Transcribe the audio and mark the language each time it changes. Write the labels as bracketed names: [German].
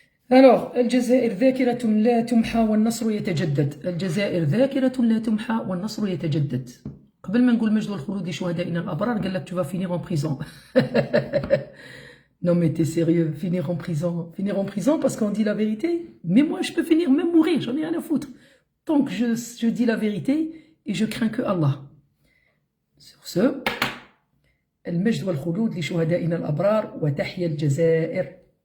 [Arabic] Alors, الجزائر ذاكرة لا تمحى والنصر يتجدد. الجزائر ذاكرة لا تمحى والنصر يتجدد. قبل ما نقول مجد والخلود لشهدائنا الأبرار قال لك [French] tu vas finir en prison. Non mais t'es sérieux, finir en prison. Finir en prison parce qu'on dit la vérité. Mais moi je peux finir, même mourir, j'en ai rien à foutre. Tant que je dis la vérité et je crains que Allah. Sur ce, [Arabic] المجد والخلود لشهدائنا الأبرار وتحيا الجزائر.